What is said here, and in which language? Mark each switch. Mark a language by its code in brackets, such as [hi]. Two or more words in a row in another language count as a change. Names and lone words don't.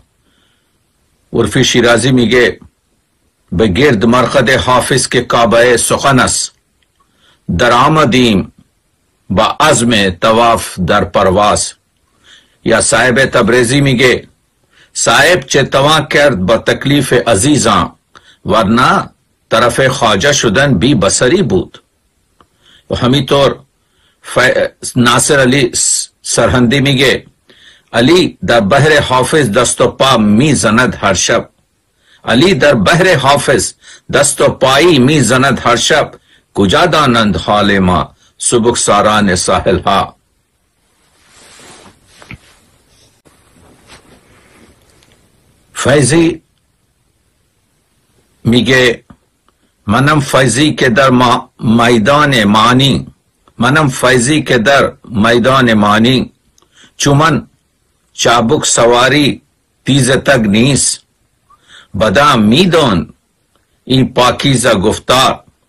[fa] عرفی شیرازی میگه به گرد مرقد حافظ که کعبه سخن است، در آمدیم با عزم طواف در پرواز. یا صاحب تبریزی میگه صاحب چه توان کرد با تکلیف عزیزان، ورنه طرف خواجه شدن بی بصری بود. و همینطور नासिर अली सरहंदी मिगे अली در بحر حافظ دست و پا می زند هر شب علی در بحر حافظ دست و پایی می زند هر شب کجا دانند حال ما سبکساران ساحل ها. فیضی میگه منم فیضی که در میدان معنی، منم فیضی که در میدان معنی چومن چابک سواری تیز تگ نیست بدا میدان این پاکیزه گفتار،